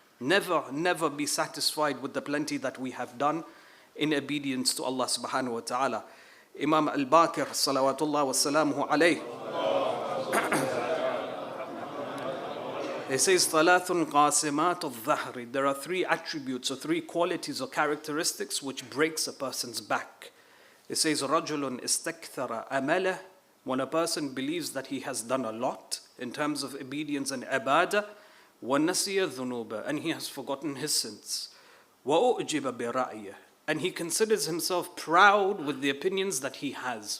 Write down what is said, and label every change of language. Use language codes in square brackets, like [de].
[en] Never be satisfied with the plenty that we have done in obedience to Allah subhanahu wa ta'ala. Imam al-Baqir, salawatullah wa salamuhu alayh, he says, [ar] ثَلَاثٌ قَاسِمَاتُ الظَّهْرِ. [en] There are three attributes or three qualities or characteristics which breaks a person's back. He says, [ar] رَجُلٌ إِسْتَكْثَرَ أَمَلَهُ. [en] When a person believes that he has done a lot in terms of obedience and ibadah, [ar] وَنَسِيَ الذُّنُوبَ. [en] And he has forgotten his sins. [ar] وَأُعْجِبَ بِرَأْيِهِ. [en] And he considers himself proud with the opinions that he has.